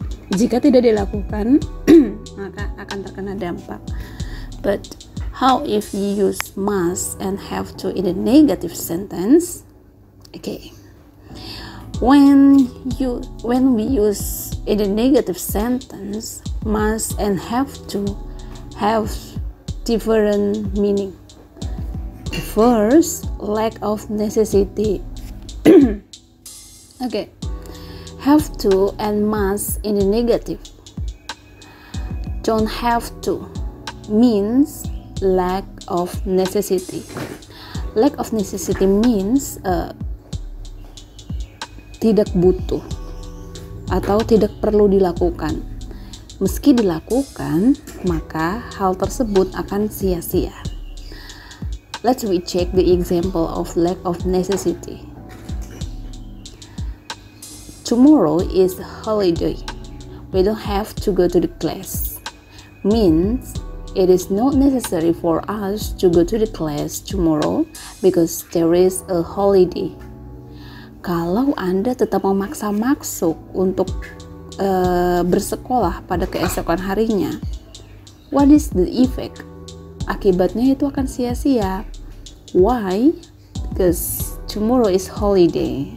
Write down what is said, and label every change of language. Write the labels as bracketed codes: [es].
[id] Jika tidak dilakukan, maka akan terkena dampak. [en] But how if you use must and have to in a negative sentence? Okay. When we use in a negative sentence, must and have to have different meaning. First, lack of necessity. Okay. Have to and must in the negative. Don't have to means lack of necessity. Lack of necessity means [id] tidak butuh atau tidak perlu dilakukan. Meski dilakukan, maka hal tersebut akan sia-sia. [en] Let's recheck the example of lack of necessity. Tomorrow is holiday. We don't have to go to the class. Means it is not necessary for us to go to the class tomorrow because there is a holiday. [id] Kalau Anda tetap memaksa masuk untuk bersekolah pada keesokan harinya, [en] what is the effect? [id] Akibatnya itu akan sia-sia. [en] Why? Because tomorrow is holiday.